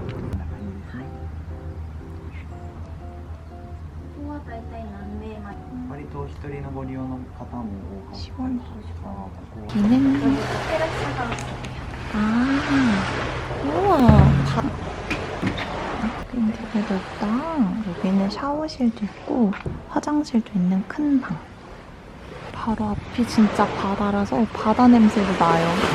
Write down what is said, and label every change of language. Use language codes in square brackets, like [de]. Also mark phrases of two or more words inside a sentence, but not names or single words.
[ja] 割と一人のご利用の方も多かったりしますが、ここ [ko] 여기는 우와. 여기 되게 넓다. 여기는 샤워실도 있고 화장실도 있는 큰 방. 바로 앞이 진짜 바다라서 바다 냄새도 나요.